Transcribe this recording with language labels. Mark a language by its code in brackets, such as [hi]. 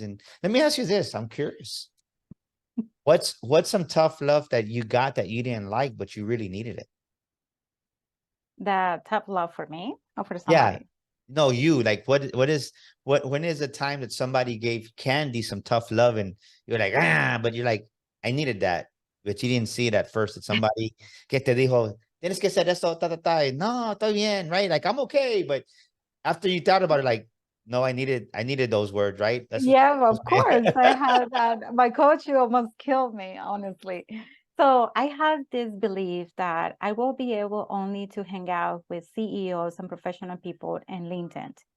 [en] And let me ask you this. I'm curious. What's some tough love that you got that you didn't like, but you really needed it? The tough love for me or for Yeah. somebody? No, you like when is the time that somebody gave Kandy some tough love and you're like, but you're like, I needed that, but you didn't see it at first. That somebody [es] que te dijo, tienes que hacer esto, ta, ta, ta. No, estoy bien, [en] right? Like, I'm okay. But after you thought about it, like, no, I needed those words, right? That's what Yeah, of course. I had that. My coach almost killed me, honestly. So I had this belief that I will be able only to hang out with CEOs and professional people in LinkedIn.